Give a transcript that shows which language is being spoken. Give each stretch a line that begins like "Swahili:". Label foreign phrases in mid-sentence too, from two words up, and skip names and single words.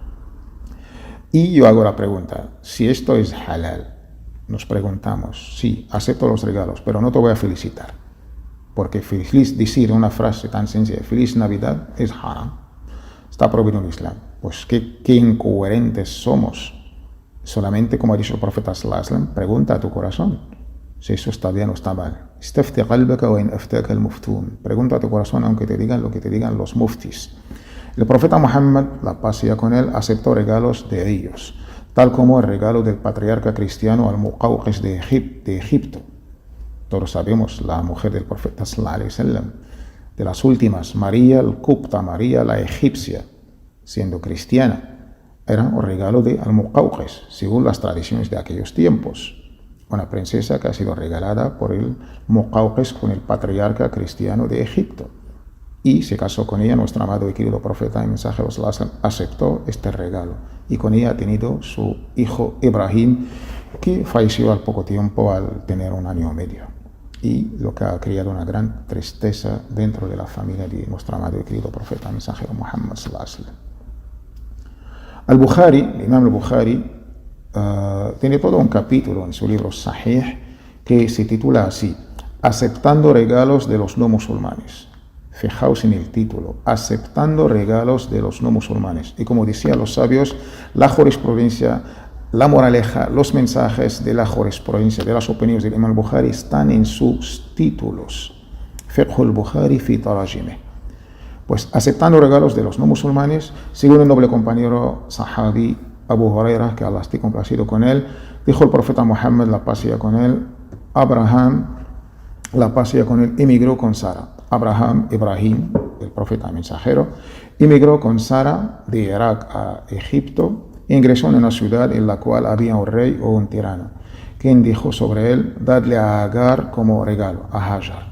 Spanish: Y yo hago la pregunta, si esto es halal, nos preguntamos, sí, acepto los regalos, pero no te voy a felicitar, porque decir una frase tan sencilla, feliz Navidad, es haram, está prohibido en el Islam. Pues qué incoherentes somos. Solamente, como ha dicho el profeta
Arabic: صلى الله عليه وسلم,
Spanish: pregunta a tu corazón si eso está bien o está mal.
Arabic: استفت قلبك وإن أفتاك المفتون.
Spanish: Pregunta a tu corazón aunque te digan lo que te digan los muftis. El profeta Muhammad, la paz sea con él, aceptó regalos de ellos, tal como el regalo del patriarca cristiano al-Muqawqis de Egipto. Todos sabemos, la mujer del profeta
Arabic: صلى الله عليه وسلم,
Spanish: de las últimas, María al-Qubta, María la egipcia, siendo cristiana, era un regalo de al-Muqawqis, según las tradiciones de aquellos tiempos. Una princesa que ha sido regalada por el Muqawqis con el patriarca cristiano de Egipto. Y se casó con ella, nuestro amado y querido profeta y mensajero aceptó este regalo. Y con ella ha tenido su hijo Ibrahim, que falleció al poco tiempo al tener 1 año y medio. Y lo que ha creado una gran tristeza dentro de la familia de nuestro amado y querido profeta y mensajero Muhammad
Arabic: صلى الله عليه وسلم.
Spanish: Al-Bukhari, el Imam al-Bukhari, tiene todo un capítulo en su libro Sahih que se titula así, Aceptando regalos de los no musulmanes. Fijaos en el título, Aceptando regalos de los no musulmanes. Y como decían los sabios, la jurisprudencia, la moraleja, los mensajes de la jurisprudencia, de las opiniones del Imam al-Bukhari están en sus títulos.
Arabic: فقه البخاري في تراجمه.
Spanish: Pues aceptando regalos de los no musulmanes, según el noble compañero sahabi Abu Huraira, que Allah esté complacido con él, dijo el profeta Muhammad, la paz sea con él, Abraham, la paz sea con él, emigró con Sara. Ibrahim, el profeta mensajero, emigró con Sara de Irak a Egipto e ingresó en una ciudad en la cual había un rey o un tirano, quien dijo sobre él, dadle a Agar como regalo, a Hajar.